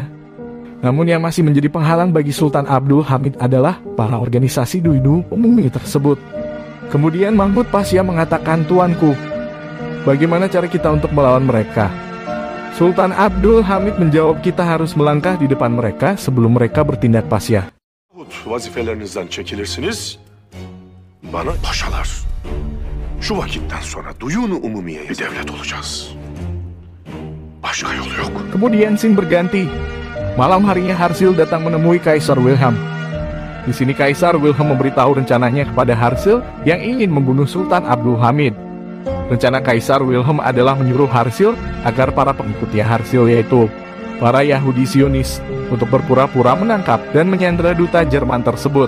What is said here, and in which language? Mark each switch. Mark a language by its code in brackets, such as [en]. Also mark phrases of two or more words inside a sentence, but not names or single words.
[id] Namun yang masih menjadi penghalang bagi Sultan Abdul Hamid adalah para organisasi Duinu Umayyah tersebut. Kemudian Mahmud Pasha mengatakan, "Tuanku, bagaimana cara kita untuk melawan mereka?" Sultan Abdul Hamid menjawab, "Kita harus melangkah di depan mereka sebelum mereka bertindak." [tr] Pasha, Vazifelerinizden çekilirsiniz. Bana paşalar. Şu vakitten sonra Duyun-u Umumiye'ye bir devlet olacağız. Başka yolu yok. [id] Kemudian scene berganti. Malam harinya Harsil datang menemui Kaisar Wilhelm. Di sini Kaisar Wilhelm memberitahu rencananya kepada Harsil yang ingin membunuh Sultan Abdul Hamid. Rencana Kaisar Wilhelm adalah menyuruh Harsil agar para pengikutnya Harsil, yaitu para Yahudi Zionis, untuk berpura-pura menangkap dan menyandera duta Jerman tersebut.